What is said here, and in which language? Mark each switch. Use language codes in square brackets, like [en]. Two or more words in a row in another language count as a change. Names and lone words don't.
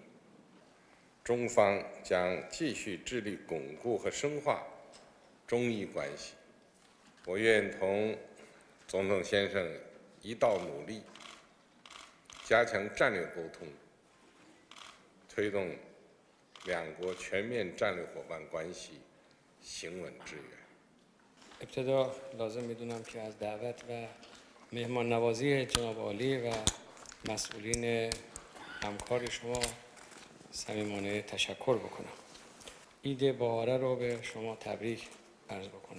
[zh] 中方将继续致力巩固和深化中伊关系。我愿同总统先生一道努力，加强战略沟通，推动两国全面战略伙伴关系行稳致远。 [fa] ابتدا لازم میدونم که از دعوت و مهمان نوازی جناب عالی و مسئولین همکار شما صمیمانه تشکر بکنم. ایده بهاره رو به شما تبریک عرض بکنم.